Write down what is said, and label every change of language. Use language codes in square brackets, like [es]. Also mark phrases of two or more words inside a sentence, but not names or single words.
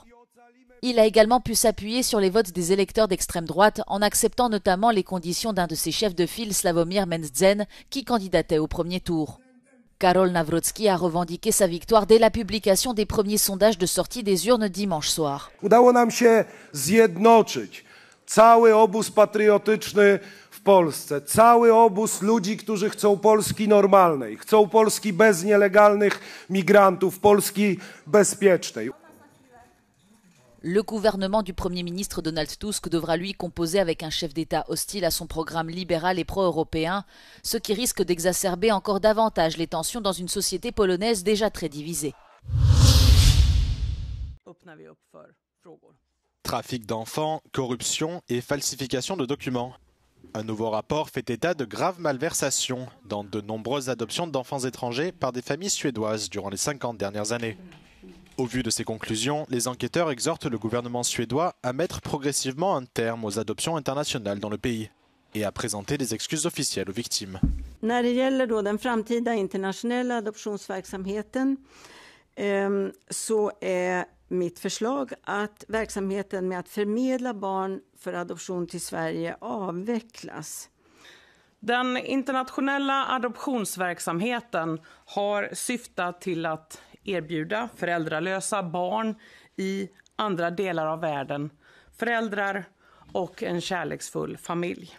[fr] Il a également pu s'appuyer sur les votes des électeurs d'extrême droite en acceptant notamment les conditions d'un de ses chefs de file, Sławomir Mencen, qui candidatait au premier tour. Karol Nawrocki a revendiqué sa victoire dès la publication des premiers sondages de sortie des urnes dimanche soir. [pl] Udało nam się zjednoczyć cały obóz patriotyczny w Polsce cały obóz ludzi, którzy chcą Polski normalnej, chcą Polski bez nielegalnych migrantów, Polski bezpiecznej. [fr] Le gouvernement du Premier ministre Donald Tusk devra lui composer avec un chef d'État hostile à son programme libéral et pro-européen, ce qui risque d'exacerber encore davantage les tensions dans une société polonaise déjà très divisée. Trafic d'enfants, corruption et falsification de documents. Un nouveau rapport fait état de graves malversations dans de nombreuses adoptions d'enfants étrangers par des familles suédoises durant les 50 dernières années. Au vu de ces conclusions, les enquêteurs exhortent le gouvernement suédois à mettre progressivement un terme aux adoptions internationales dans le pays et à présenter des excuses officielles aux victimes. [sv] När det gäller då den framtida internationella adoptionsverksamheten så är mitt förslag att verksamheten med att förmedla barn för adoption till Sverige avvecklas. Den internationella adoptionsverksamheten har syftat till att erbjuda föräldralösa barn i andra delar av världen föräldrar och en kärleksfull familj.